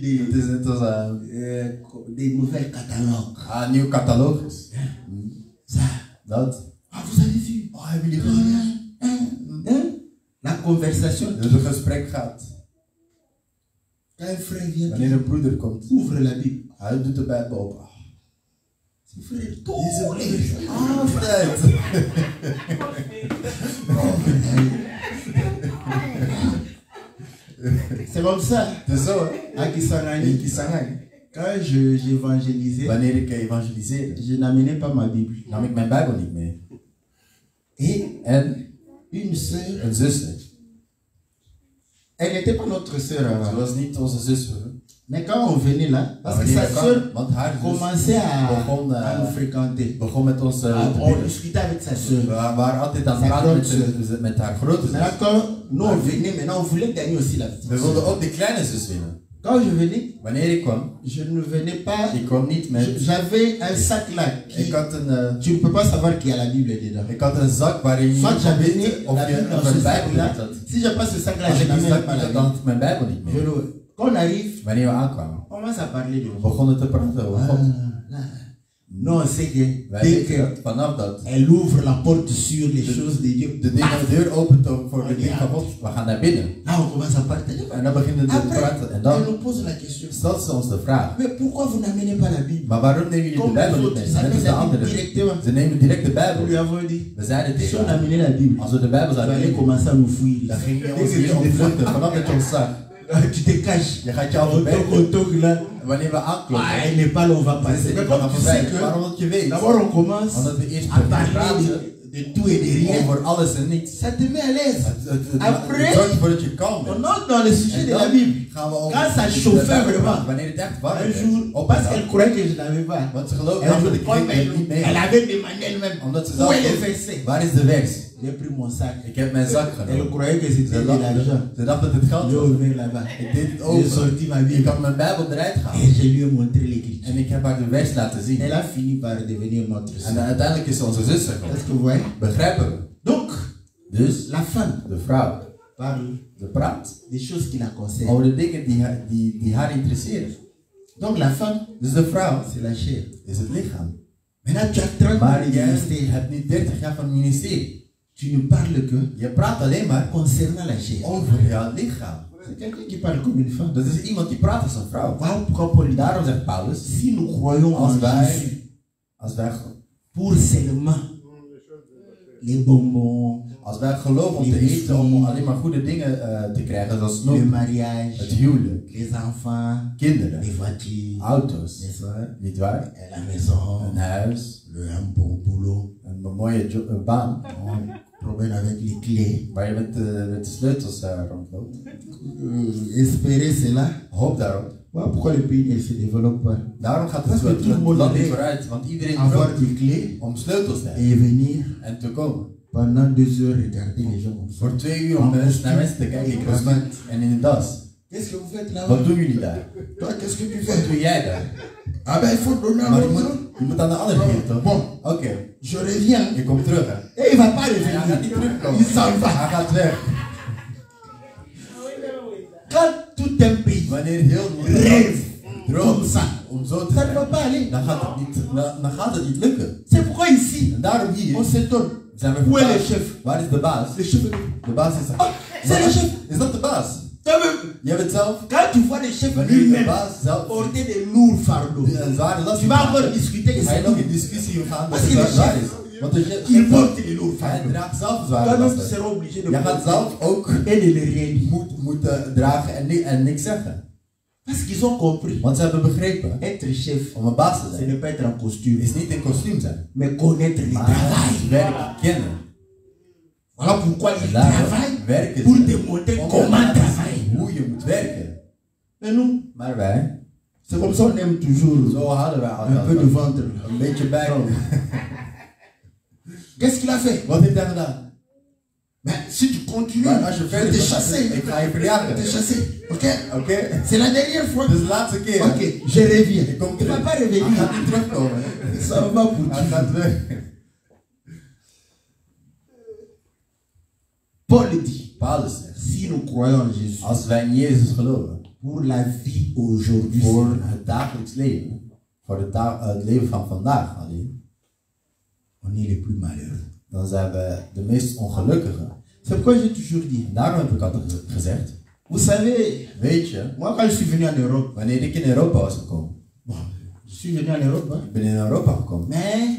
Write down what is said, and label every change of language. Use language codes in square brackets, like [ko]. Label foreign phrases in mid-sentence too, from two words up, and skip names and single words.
[nl] Het is net als [fr] des nouvelles catalogues. [nl] een nieuw catalogus. [fr] Ça. [nl] Dat. [fr] Ah, vous avez vu? [nl] Oh, hebben jullie gezien? [fr] La conversation. [nl] Dus een gesprek gaat. [fr] Quand un frère vient, [nl] Wanneer een broeder komt, [fr] ouvre la Bible. [nl] hij doet de Bijbel open. [fr] C'est frère, [nl] Altijd. [fr] C'est comme ça. [nl] Het is zo, hè? [fr] À Kisangani. [nl] In Kisangani. [fr] Quand j'évangélisais, [nl] Wanneer ik evangeliseerde, [fr] je n'amenais pas ma Bible. [nl] nam ik mijn Bijbel niet mee. En [fr] Une sœur, [nl] een zuster. [fr] elle n'était pas notre sœur [nl] Ze [fr] avant. [nl] was niet onze zuster. [fr] Mais quand on venait là, [nl] Maar [fr] parce que [nl] wanneer [fr] sa [nl] we [fr] sœur [nl] kwamen, want haar zus [fr] commençait [nl] begon, [fr] à nous fréquenter. [nl] begon met ons te [fr] On [nl] bidden. [fr] discutait avec sa [nl] We [fr] sœur. [nl] waren altijd aan het praten met haar grote zus. [fr] Maintenant, quand nous on venait, maintenant on voulait gagner aussi la petite [nl] We wilden [fr] sœur. [nl] ook de kleine zus winnen. [fr] Quand je venais, [nl] Wanneer ik kwam, [fr] je ne venais pas. [nl] ik kwam niet met... [fr] J'avais un sac là. [nl] Ik had een... [fr] Tu ne peux pas savoir qu'il y a la Bible dedans. [nl] Ik had een zak waarin je [fr] Soit [nl] niet kon [fr] j'avais [nl] weten [fr] mis [nl] of [fr] la [nl] je [fr] Bible dans [nl] een [fr] ce [nl] Bijbel [fr] sac-là. [nl] had. [fr] Si je passe ce sac-là, [nl] Als [fr] je [nl] ik die [fr] n'amène [nl] zak [fr] pas [nl] niet [fr] la [nl] had, [fr] Bible. [nl] dan had ik mijn Bijbel niet [fr] Je [nl] meer. [fr] le- Quand on arrive, [nl] Wanneer we aankwamen, [fr] on commence à parler de [nl] we begonnen te praten over God. [fr] Non, c'est que [nl] Wij [fr] dès [nl] weten dat vanaf dat [fr] qu'elle ouvre la porte sur les choses de Dieu, [nl] de deur opent voor de dingen van God, we gaan naar binnen. [fr] là on commence à partager. [nl] En dan beginnen we te [fr] Après, [nl] praten. En [fr] elle [nl] dan [fr] nous pose la question. [nl] stelt ze ons de vraag. [fr] Mais pourquoi vous n'amenez pas la Bible? [nl] Maar waarom nemen jullie de [fr] Comme les [nl] Bijbel niet [fr] autres, [nl] mee? [fr] ils [nl] Net als [fr] amènent [nl] de [fr] la Bible [nl] anderen. [fr] directement. [nl] Ze nemen direct de [fr] Nous lui [nl] Bijbel. [fr] avons dit, [nl] We zeiden [fr] si [nl] tegen [fr] on [nl] haar, [fr] amenait la Bible, [nl] als we de Bijbel [fr] vous [nl] zouden [fr] allez [nl] nemen, [fr] commencer à nous fouiller. [nl] dan ging je [fr] Dès [nl] ons [fr] que [nl] hier [fr] tu [nl] ontvluchten. Vanaf dat je ons zag. [fr] Tu te caches. [nl] Je gaat je [fr] On [nl] al verbergen. [fr] toque là. [nl] Wanneer we [fr] Ah, [nl] aankloppen, [fr] elle n'est pas là, on va passer. Mais comme tu sais que, [nl] waarom dat je weet, [fr] d'abord on commence [nl] omdat we eerst [fr] à [nl] beginnen [fr] parler [nl] praten [fr] de tout et de rien. [nl] over alles en niets. [fr] Ça te met à l'aise. Après, [nl] Het zorgt ervoor dat je kalm [fr] on [nl] bent. [fr] entre dans le sujet [nl] En [fr] de la [nl] dan [fr] Bible. [nl] gaan we over [fr] Quand ça [nl] de [fr] chauffait [nl] Bijbel [fr] vraiment. [nl] praten. Wanneer het echt warm [fr] Un [nl] werd. [fr] jour, [nl] Op [fr] parce [nl] een [fr] qu'elle [nl] dag. [fr] croyait que je n'avais pas. [nl] Want ze geloofde [fr] Un [nl] dat [fr] jour, [nl] ik [fr] comme [nl] het niet mee. [fr] elle avait demandé elle-même [nl] Omdat ze [fr] où [nl] zelf [fr] est le [nl] vroeg, [fr] verset. [nl] waar is de vers? [fr] J'ai pris mon sac. [nl] Ik heb mijn zak [fr] Elle [nl] genomen. [fr] croyait que c'était de l'argent. [nl] Ze dacht dat het geld [fr] J'ai [nl] was. [fr] ouvert là-bas. [nl] Ik deed het [fr] J'ai [nl] open. [fr] sorti ma [nl] Ik [fr] Bible. [nl] had mijn Bijbel eruit [fr] Et [nl] gehaald. [fr] je lui ai montré l'écriture. [nl] En ik heb haar de vers laten zien. [fr] Elle a fini par devenir notre [nl] En [fr] sœur. [nl] uiteindelijk is ze onze zuster [fr] Est-ce [nl] geworden. [fr] que vous voyez? [nl] Begrijpen we? [fr] Donc, [nl] Dus [fr] la femme [nl] de vrouw, [fr] parle [nl] de praat [fr] des choses qui la concernent. [nl] over de dingen die haar interesseren. [fr] Donc, la femme, [nl] Dus de vrouw [fr] c'est la chair. [nl] is het lichaam. [fr] Maintenant, tu as 30 ans [nl] Maar [fr] de [nl] jij [fr] ministère. [nl] hebt nu 30 jaar van het ministerie. [fr] Tu ne parles que [nl] Je praat alleen maar [fr] concernant la chair. [nl] over jouw lichaam. [fr] C'est quelqu'un qui parle comme une femme. [nl] Dat is iemand die praat als een vrouw. [fr] Voilà pourquoi Paul dit, [nl] Daarom zegt Paulus, [fr] si nous croyons [nl] als [fr] en [nl] wij, [fr] Jésus [nl] als wij, [fr] pour seulement les bonbons, [nl] als wij geloven om te eten, om alleen maar goede dingen te krijgen, zoals [fr] le [nl] snoep, het [fr] mariage, [nl] huwelijk, [fr] les enfants, [nl] kinderen, [fr] les voitures, [nl] auto's, [fr] n'est-ce pas? [nl] niet waar? [fr] Et la maison, [nl] Een huis, [fr] un bon boulot, [nl] een mooie baan, [fr] un problème avec les clés. [nl] waar je met de sleutels rondloopt. [fr] Espérer cela. [nl] Hoop daarop. [fr] Voilà pourquoi le pays ne se développe pas. [nl] Daarom gaat [fr] Parce que tout le monde [nl] land niet [fr] veut [nl] vooruit, want iedereen [fr] avoir [nl] wil [fr] des clés [nl] om sleutels te hebben [fr] et venir [nl] en te komen. [fr] pendant 2 heures regarder les gens comme ça. [nl] Voor 2 uur om naar mensen te kijken in kostuum en in een das. [fr] Qu'est-ce que vous faites là-bas? [nl] Wat doen jullie daar? [fr] Toi, qu'est-ce que tu [nl] Wat [fr] fais? [nl] doe jij daar? [fr] Ah ben, il faut donner à [nl] Maar [fr] l'autre. [nl] je moet aan de andere geven, toch? [fr] Bon, [nl] Oké, [fr] je reviens. [nl] je komt terug, hè? [fr] Et il va pas [nl] Hij gaat niet [fr] revenir. [nl] terugkomen. [fr] Il s'en va. [nl] Hij gaat weg. [fr] Quand tout un pays [nl] Wanneer heel [fr] rêve comme [nl] droomt [fr] ça, [nl] om zo te [fr] ça ne va [nl] zijn, [fr] pas aller. [nl] dan gaat het niet lukken. [fr] C'est pourquoi ici, [nl] En daarom hier [fr] on s'étonne. [nl] zijn we [fr] Où est le [nl] verbaasd. [fr] chef? [nl] Waar is de baas? [fr] Le chef. [nl] De baas is [fr] Ah, c'est le chef. [nl] Is dat de baas? [fr] Toi-même, [nl] Jij bent zelf, [fr] quand tu vois le chef [nl] wanneer je de [fr] lui-même [nl] baas zelf [fr] porter des lourds fardeaux, [nl] een zware last [fr] tu vas encore discuter que [nl] ga je [fr] c'est [nl] nog [fr] lui. [nl] in discussie gaan dat [fr] Parce [nl] het [fr] que le [nl] zwaar [fr] chef, [nl] is. Want de chef, [fr] il porte les lourds [nl] hij [fr] fardeaux. [nl] draagt zelf zware [fr] Toi-même, tu [nl] lasten. [fr] seras obligé de [nl] Jij gaat [fr] porter [nl] zelf ook [fr] et de les réunir. [nl] moeten dragen en niks zeggen. [fr] Parce qu'ils ont compris. [nl] Want ze hebben begrepen, [fr] Être chef, [nl] om een baas te [fr] ce [nl] zijn, [fr] n'est pas être en costume, [nl] is niet in kostuum zijn, [fr] mais connaître le [nl] maar [fr] travail. [nl] het werk kennen. [fr] Voilà pourquoi [nl] En [fr] il [nl] daarom [fr] travaille [nl] werken [fr] pour [nl] ze [fr] te montrer [nl] om [fr] comment [nl] te laten zien [fr] travailler. [nl] hoe je moet werken. [fr] Mais nous, [nl] Maar wij, [fr] c'est comme ça on aime toujours [nl] zo hadden wij [fr] un peu de [nl] altijd [fr] ventre. [nl] een beetje bij. [fr] Qu'est-ce qu'il a fait? [nl] Wat heeft hij gedaan? [fr] Mais si tu continues, [nl] Maar als je [fr] je vais [nl] verder [fr] te [nl] gaat, [fr] chasser. [nl] ik ga je [fr] Je [nl] verjagen. [fr] vais te chasser. Ok? [nl] Oké? [fr] C'est la dernière fois. [nl] Dus de laatste keer. [fr] Ok, je reviens. [nl] Ik kom [fr] Il ne va [nl] terug. [fr] pas [nl] Hij [fr] revenir. [nl] gaat niet terugkomen. [fr] Ça va pour [nl] Hij gaat [fr] toujours. [nl] weg. [fr] Paul dit, [nl] Paulus zegt, [fr] si nous croyons en Jésus, [nl] als wij in Jezus geloven, [fr] pour la vie aujourd'hui, [nl] voor het dagelijks leven, voor het leven van vandaag alleen, [fr] on est les plus malheureux. [nl] dan zijn we de meest ongelukkigen. [fr] C'est pourquoi j'ai toujours dit, [nl] En daarom heb ik altijd gezegd, [fr] vous savez, [nl] weet je, [fr] moi quand je suis venu en Europe, [nl] wanneer ik in Europa was gekomen, [fr] bon, je suis venu en Europe, hein, [nl] ik ben in Europa gekomen, [fr] mais